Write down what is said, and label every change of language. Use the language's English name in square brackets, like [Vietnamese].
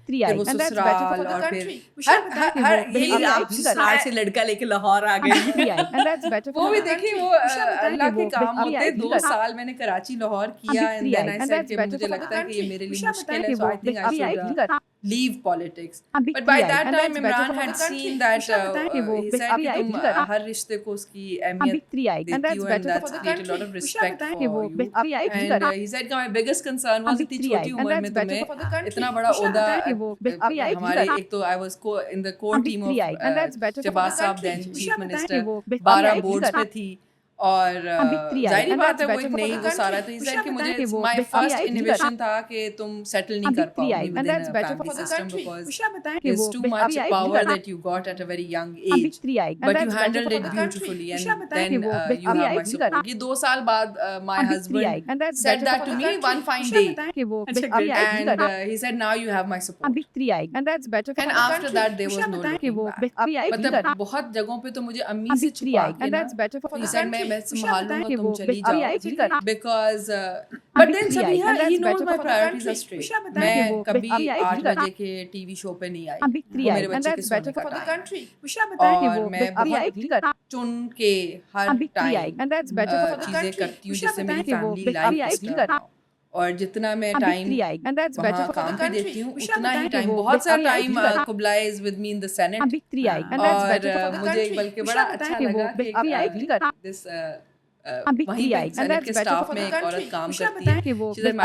[Urdu] پھر وہ سسرال اور پھر ہر یہی آپ سسرال سے لڑکا لے کے لاہور آ گئی, وہ بھی دیکھیں وہ اللہ کے کام ہوتے. 2 سال میں نے کراچی لاہور کیا, [English] and then I said [Urdu] کہ مجھے لگتا ہے کہ یہ میرے لیے مشکل ہے, [English] so I think I should leave politics. But by that time Imran had seen that he said [Urdu] کہ تم ہر رشتے کو اس کی اہمیت دیتی ہو, [English] and that's created a lot of respect for you. And he said کہ my biggest concern was [Urdu] اتنی چھوٹی عمر میں تمہیں اتنا بڑا عہدہ. ہمارے ایک تو [English] I was in the core team of [Urdu] Shahbaz صاحب then چیف منسٹر, 12 بورڈز پہ تھی, اور ظاہری بات ہے وہ ایک نئی وہ سارا. تو یہ کہ مجھے [English] my first inhibition تھا [Urdu] کہ تم سیٹل نہیں کر پاؤ گی [English] With in family system, because there's too much power that you got at a very young age, but you handled it beautifully, and then you have my support. [Urdu] یہ 2 سال بعد [English] my husband said that to me one fine day, and he said now you have my support, and after that there was no looking back. [Urdu] مطلب بہت جگہوں پہ تو مجھے امی سے چھپا کے نا [English] he said [Urdu] میں سنبھال لوں گا, تم چلی جاؤ, [English] because but then Sabiha, he knows my priorities are straight. [Urdu] میں کبھی 8 بجے کے ٹی وی شو پہ نہیں آئی, وہ میرے بچے کے سونے کا ٹائم, اور میں بہت چن کے ہر ٹائم چیزیں کرتی ہوں جس سے میری فیملی لائف کرنا ہو, اور جتنا میں ٹائم وہاں کام پہ دیتی ہوں اتنا ہی ٹائم, بہت سا ٹائم قبلہ [English] is with me in the sent, [Urdu] اور مجھے بلکہ بڑا اچھا لگا کہ دس وہیں پہ سینٹ کے سٹاف میں ایک عورت کام کرتی ہے.